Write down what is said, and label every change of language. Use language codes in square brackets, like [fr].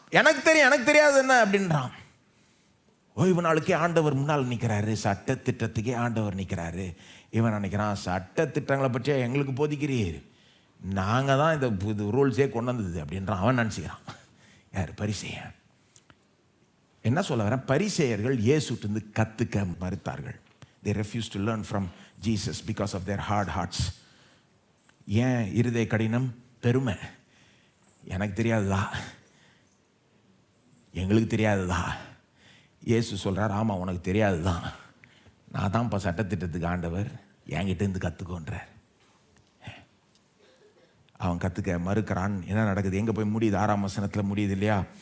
[ta] எனக்கு தெரியும், எனக்கு தெரியாது என்ன அப்படின்றான். ஓய்வு நாளுக்கே ஆண்டவர் முன்னால் நிற்கிறாரு, சட்ட திட்டத்துக்கே ஆண்டவர் நிற்கிறாரு. இவன் நினைக்கிறான், சட்ட திட்டங்களை பற்றியா எங்களுக்கு போதிக்கிறீர், நாங்கள் தான் இந்த ரூல்ஸே கொண்டு வந்தது அப்படின்றான். அவன் நினச்சிக்கிறான். யார்? பரிசேயன். என்ன சொல்ல வரேன்? பரிசேயர்கள் இயேசுட்டிருந்து கற்றுக்க மறுத்தார்கள். [en] they refused to learn from Jesus because of their hard hearts. [ta] ஏன் இருதய கடினம்? பெருமை. எனக்கு தெரியாதுதா, எங்களுக்கு தெரியாதுதா. இயேசு சொல்கிறார், ஆமாம் உனக்கு தெரியாது தான், நான் தான் இப்போ சட்டத்திட்டத்துக்கு ஆண்டவர், என்கிட்டேருந்து கற்றுக்கோன்றார். அவன் கற்றுக்க மறுக்கிறான். என்ன நடக்குது? எங்கே போய் முடியுது? 6ஆம் வசனத்தில் முடியுது இல்லையா?